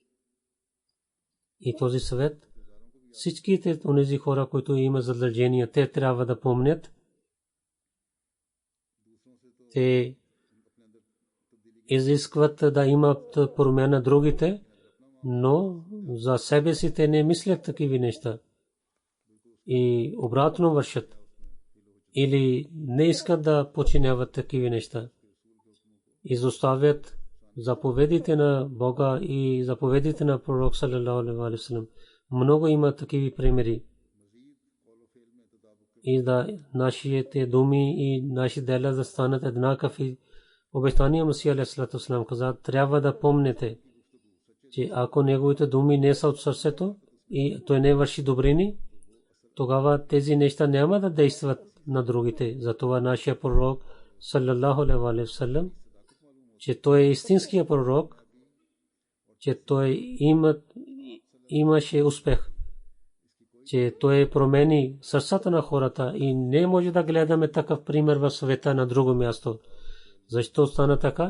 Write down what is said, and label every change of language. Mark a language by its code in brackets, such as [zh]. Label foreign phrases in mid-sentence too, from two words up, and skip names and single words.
[bg] И този свет, всичките онези хора, които имат задължения, те трябва да помнят, те изискват да имат промяна на другите, но за себе си те не мислят такива неща и обратно вършат или не искат да подчиняват такива неща. Изоставят заповедите на Бога и заповедите на пророк [ar] صلى الله عليه وسلم. [bg] Много има такива примери. И да нашите думи и наши дела да станат еднакви. Обещания Масия [ar] عليه السلام [bg] каза, трябва да помните, че ако неговите думи не са от сърцето и той не върши добрини, тогава тези неща няма да действат на другите. Затова нашия пророк [ar] صلى الله عليه وسلم, [bg] че той е истинският пророк, че той имаше успех, че той промени сърцата на хората и не може да гледаме такъв пример в света на друго място. Защо стана така?